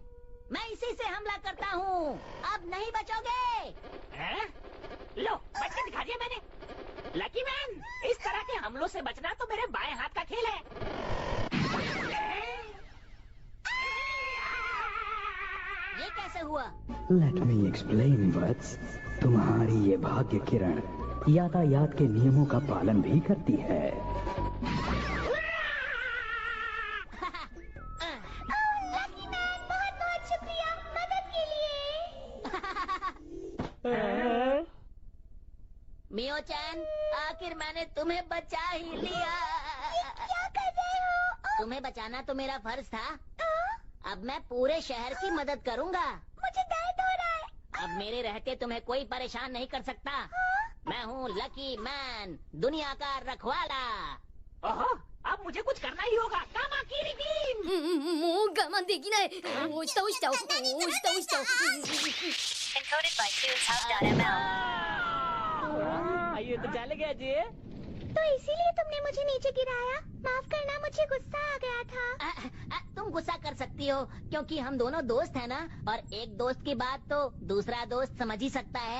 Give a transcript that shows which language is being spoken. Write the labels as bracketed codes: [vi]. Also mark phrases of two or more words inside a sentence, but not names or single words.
[hi] मैं इसी से हमला करता हूँ। अब नहीं बचोगे। लो, बच के दिखा दिया मैंने। लकी मैन, इस तरह के हमलों से बचना तो मेरे बाएं हाथ का खेल है। ये कैसे हुआ? [en] Let me explain वत्स। [hi] तुम्हारी ये भाग्य किरण यातायात के नियमों का पालन भी करती है। लकी मैन, बहुत बहुत शुक्रिया मदद के लिए। मियो चैन, आखिर मैंने तुम्हें बचा ही लिया। क्या कर रहे हो? तुम्हें बचाना तो मेरा फर्ज था। अब मैं पूरे शहर की मदद करूंगा। मुझे दर्द हो रहा है। अब मेरे रहते तुम्हें कोई परेशान नहीं कर सकता। मैं हूँ लकी मैन, दुनिया का रखवाला। ओहो, अब मुझे कुछ करना ही होगा। कामाकिरी बीम! [ja] もう我慢できない。押した押した押した押した。 [en] Encoded by TunesHub.ml. [hi] ये तो चले गया जी। तो इसीलिए तुमने मुझे नीचे गिराया। माफ करना, मुझे गुस्सा आ गया था। तुम गुस्सा कर सकती हो क्योंकि हम दोनों दोस्त हैं ना, और एक दोस्त की बात तो दूसरा दोस्त समझ ही सकता है।